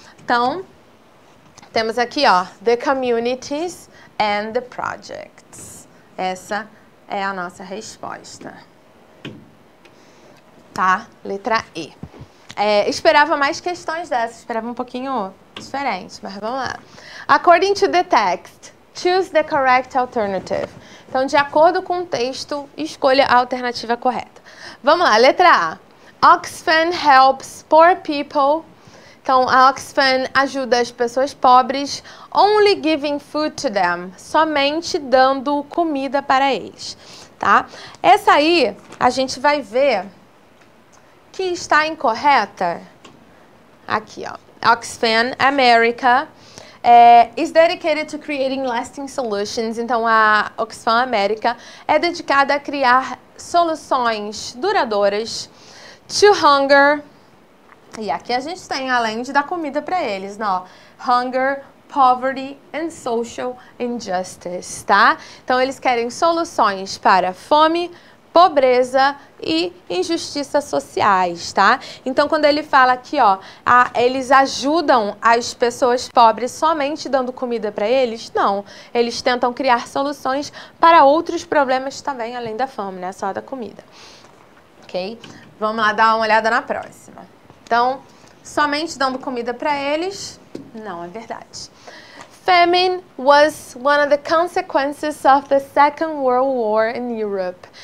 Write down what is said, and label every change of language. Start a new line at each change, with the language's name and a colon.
Portuguese: Então, temos aqui, ó,
English: the communities and the projects.
Portuguese: Essa é a nossa resposta. Tá? Letra E. Esperava mais questões dessas, esperava um pouquinho diferente, mas vamos lá.
English: According to the text, choose the correct alternative.
Portuguese: Então, de acordo com o texto, escolha a alternativa correta. Vamos lá, letra A.
English: Oxfam helps poor people.
Portuguese: Então, a Oxfam ajuda as pessoas pobres,
English: only giving food to them,
Portuguese: somente dando comida para eles, tá? Essa aí, a gente vai ver que está incorreta. Aqui, ó.
English: Oxfam America is dedicated to creating lasting solutions.
Portuguese: Então, a Oxfam America é dedicada a criar soluções duradouras
English: to hunger.
Portuguese: E aqui a gente tem, além de dar comida para eles, não,
English: hunger, poverty and social injustice,
Portuguese: tá? Então, eles querem soluções para fome, pobreza e injustiças sociais, tá? Então, quando ele fala aqui, ó, eles ajudam as pessoas pobres somente dando comida para eles, não. Eles tentam criar soluções para outros problemas também, além da fome, né? Só da comida. Ok? Vamos lá dar uma olhada na próxima. Então, somente dando comida para eles, não é verdade.
English: Famine was one of the consequences of the Second World War in Europe.